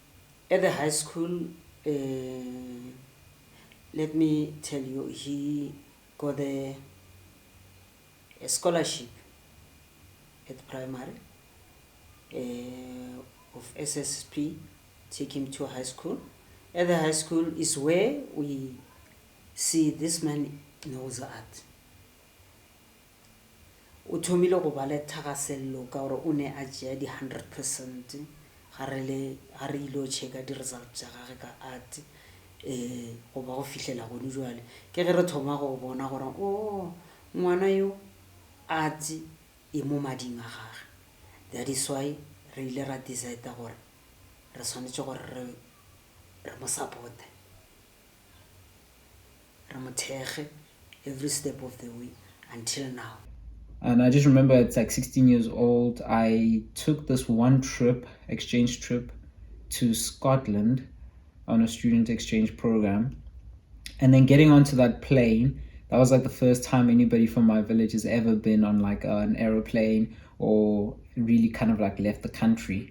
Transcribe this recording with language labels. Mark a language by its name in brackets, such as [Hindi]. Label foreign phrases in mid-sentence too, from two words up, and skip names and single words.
[English] At the high school, let me tell you, he got a scholarship at primary of SSP, take him to high school. At the high school is where we see this man knows art. [Northern Sotho] O thomile go ba le thagasello ka gore o ne a tšea di 100% ga re ilo checka di-result tša gage ka art go ba go fihlela gone jwale ke ge re thoma go bona gore o ngwana yo art e mo mading a gage. [English] That is why [Northern Sotho] re ile ra decide gore re swanetše gore re mo supporte, re mo thekge [English] every step of the way until now. And I just remember it's like 16 years old, I took this one exchange trip to Scotland on a student exchange program. And then getting onto that plane, that was like the first time anybody from my village has ever been on like an aeroplane or really kind of like left the country.